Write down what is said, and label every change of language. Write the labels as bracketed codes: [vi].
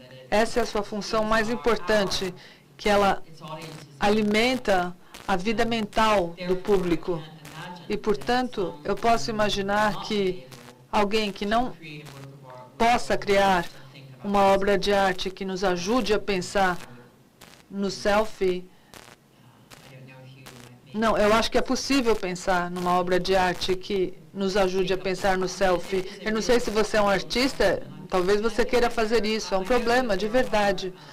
[pt] Essa é a sua função mais importante, que ela alimenta a vida mental do público. E, portanto, eu posso imaginar que alguém que não possa criar uma obra de arte que nos ajude a pensar no selfie. [en] I don't know if you might make [pt] Não, eu acho que é possível pensar numa obra de arte que nos ajude a pensar no selfie. Eu não sei se você é um artista, talvez você queira fazer isso. É um problema, de verdade.